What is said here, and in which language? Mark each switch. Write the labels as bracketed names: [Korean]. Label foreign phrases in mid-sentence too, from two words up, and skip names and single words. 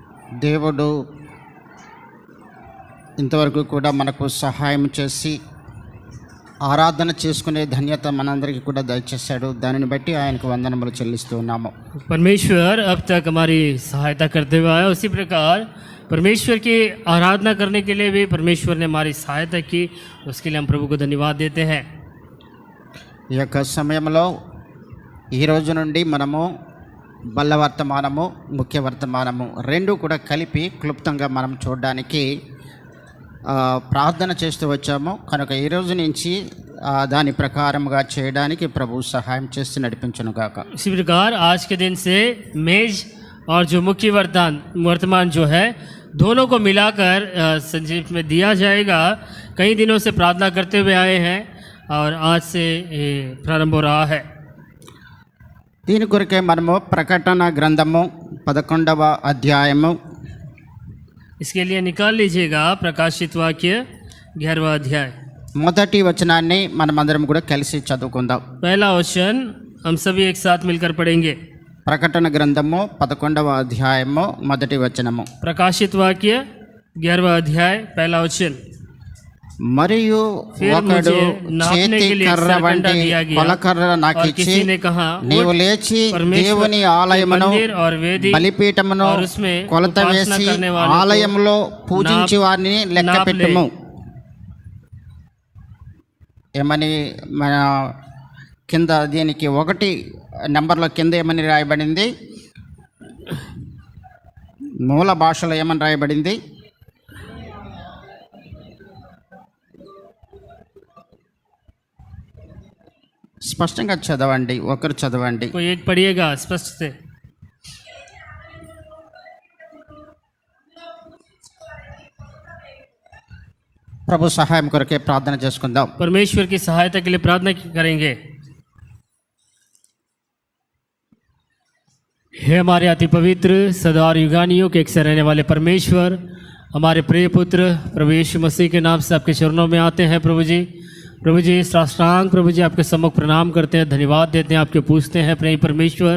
[Telugu] దేవుడు ఇంతవరకు కూడా మనకు సహాయం చేసి ఆరాధన చేసుకునే ధన్యత మనందరికీ కూడా దయచేశాడు. దానిని బట్టి ఆయనకు వందనములు చెల్లిస్తూ ఉన్నాము. [Hindi] परमेश्वर अब तक हमारी सहायता करते हुए आया, उसी प्रकार परमेश्वर की आराधना करने के लिए भी परमेश्वर ने हमारी सहायता की, उसके लिए हम प्रभु को धन्यवाद देते हैं। [Telugu] ఈ యొక్క సమయంలో ఈ రోజు నుండి మనము బల్ల వర్తమానము, ముఖ్య వర్తమానము రెండు కూడా కలిపి క్లుప్తంగా మనం చూడడానికి ప్రార్థన చేస్తూ వచ్చాము. కనుక ఈ రోజు నుంచి దాని ప్రకారముగా చేయడానికి ప్రభు సహాయం చేసి నడిపించును గాక. [Hindi] इसी प्रकार आज के दिन से मेज और जो मुख्य वर्तमान जो है दोनों को मिलाकर संक्षिप्त में दिया जाएगा। कई दिनों से प्रार्थना करते हुए आए हैं और आज से प्रारंभ हो रहा है। [Telugu] దీని కొరకే మనము ప్రకటన గ్రంథము 11వ అధ్యాయము, [Hindi] इसके लिए निकाल लीजिएगा प्रकाशित वाक्य 11वां अध्याय, [Telugu] మొదటి వచనాన్ని మనమందరం కూడా కలిసి చదువుకుందాం. [Hindi] पहला वचन हम सभी एक साथ मिलकर पढ़ेंगे। [Telugu] ప్రకటన గ్రంథము 11వ అధ్యాయము మొదటి వచనము. [Hindi] प्रकाशित वाक्य 11वां अध्याय पहला वचन। [Telugu] మరియు ఒకడు చేతి కర్ర వంటి కొలకర్ర నాకిచ్చి, నీవు లేచి దేవుని ఆలయమును బలిపీఠమును కొలత వేసి ఆలయములో పూజించి వారిని లెక్క పెట్టుము. ఏమని మన కింద దీనికి 1 నెంబర్లో కింద ఏమని రాయబడింది? మూల భాషలో ఏమని రాయబడింది? స్పష్టంగా చదవండి, ఒకరు చదవండి. [Hindi] कोई एक पढ़िएगा स्पष्ट से। [Telugu] ప్రభు సహాయం కొరకే ప్రార్థన చేసుకుందాం. [Hindi] परमेश्वर की सहायता के लिए प्रार्थना करेंगे। हे हमारे अति पवित्र सदा और युगानियों के एक से रहने वाले परमेश्वर, हमारे प्रिय पुत्र प्रभु यीशु मसीह के नाम से आपके चरणों में आते हैं प्रभु जी। प्रभु जी साष्टांग प्रभु जी आपके सम्मुख प्रणाम करते हैं, धन्यवाद देते हैं, आपके पूछते हैं प्रिय परमेश्वर।